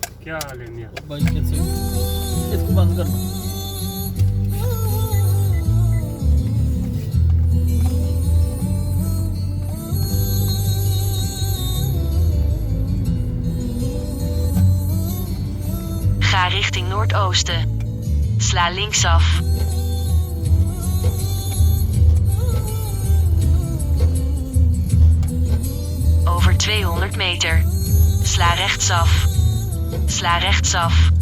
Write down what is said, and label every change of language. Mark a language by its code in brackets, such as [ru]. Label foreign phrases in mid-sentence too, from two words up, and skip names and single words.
[hi] क्या हाल है मियां? भाई कैसे हो? इसको बंद करना। [nl] Ga richting noordoosten. Sla linksaf. Over 200 meter. Sla rechtsaf. Sla rechtsaf.